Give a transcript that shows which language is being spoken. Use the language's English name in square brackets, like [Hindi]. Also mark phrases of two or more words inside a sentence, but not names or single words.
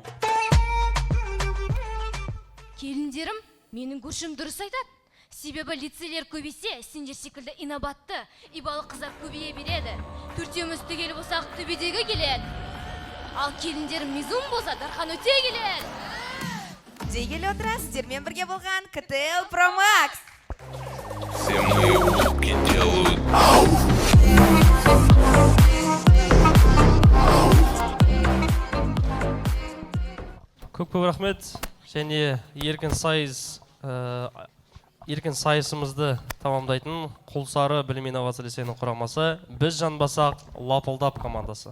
[Kazakh] Келіндерім, менің көршім дұрыс айтады. Себебі лицейлер көбейсе, сендер секілді инабатты, ибалы қыздар көбейе береді. Төртеуміз түгел болсақ төбедегі келеді. Ал келіндерім мезум болса, дархан өте келеді. Дей келе отыра, сіздермен бірге болған КТЛ Pro Max. [Russian] Все мои улыбки делают [Kazakh] Көп рахмет. Және еркін сайысымызды тамамдайтын Құлсары білім инновация лицейінің құрамасы біз жанбасақ Лапылдап командасы.